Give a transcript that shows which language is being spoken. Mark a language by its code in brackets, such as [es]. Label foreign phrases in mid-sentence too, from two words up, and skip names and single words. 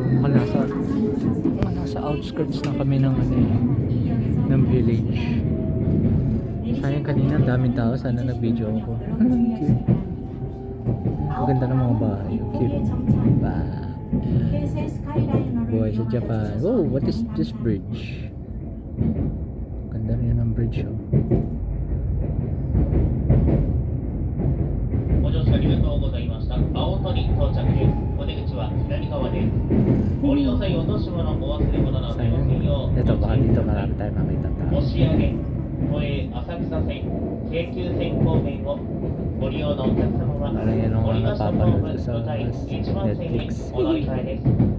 [tl] Nasa outskirts na kami ng ng village. Sayang kanina daming tao. Sana nag-video ako. Cute. Ang ganda ng mga bahay. Cute. Wow. Buhay sa Japan. [en] Oh, what is this bridge? [tl] Ganda rin ng bridge. Oh. [ja] ご乗車ありがとうございました。青鳥到着です。お出口は左側です。降りの際、落とし物、お忘れ物などご専用。 [tl] Ito baka dito marami tayo makita tao. [ja] 押上、都営浅草線、京急線方面をご利用のお客様は、 [tl] Parang yan ang [ja] 降りましたホー [tl] napapanood [ja] ム [tl] ko sa [ja] 向かい1番線に [tl] Netflix. [ja] お乗り換えです。